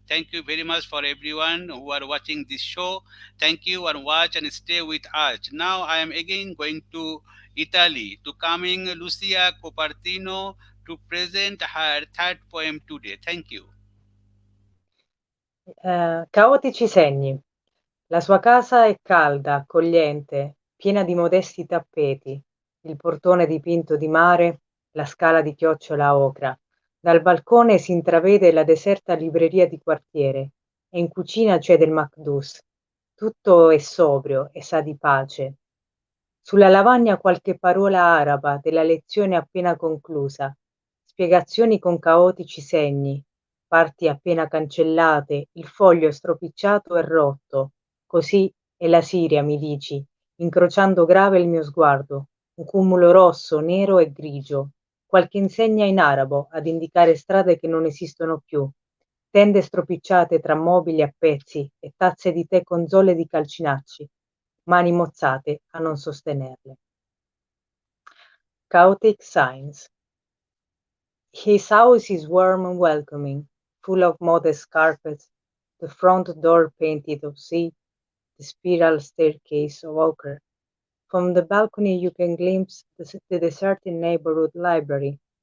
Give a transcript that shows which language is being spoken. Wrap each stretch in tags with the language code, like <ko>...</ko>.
<en>Thank you very much for everyone who are watching this show. Thank you and watch and stay with us. Now I am again going to Italy, to coming Lucia Cupertino to present her third poem today. Thank you.</en> <it>Caotici segni. La sua casa è calda, accogliente, piena di modesti tappeti, il portone dipinto di mare, la scala di chiocciola ocra. Dal balcone si intravede la deserta libreria di quartiere e in cucina c'è del Macdus. Tutto è sobrio e sa di pace. Sulla lavagna qualche parola araba della lezione appena conclusa, spiegazioni con caotici segni, parti appena cancellate, il foglio stropicciato e rotto. Così è la Siria, mi dici, incrociando grave il mio sguardo, un cumulo rosso, nero e grigio, qualche insegna in arabo ad indicare strade che non esistono più, tende stropicciate tra mobili a pezzi e tazze di tè con zolle di calcinacci, mani mozzate a non sostenerle.</it> <en>Chaotic signs. His house is warm and welcoming, full of modest carpets, the front door painted of sea, the spiral staircase of ochre. From the balcony you can glimpse the deserted neighborhood library.</en>